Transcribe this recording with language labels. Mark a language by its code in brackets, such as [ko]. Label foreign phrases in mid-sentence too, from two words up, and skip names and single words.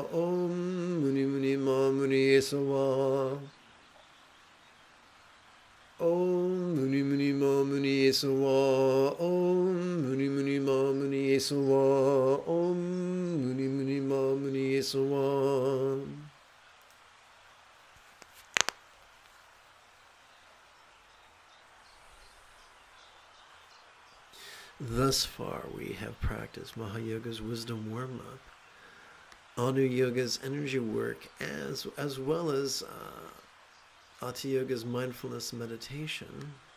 [sa] Om Muni Muni Ma Muni Esawa. Om Muni Muni Ma Muni Esawa. Om Muni Muni Ma Muni Esawa. Om Muni Muni Ma Muni Esawa. [en] Thus far, we have practiced Mahayoga's wisdom warm-up, Anu Yoga's energy work, as well as Hatha Yoga's mindfulness meditation.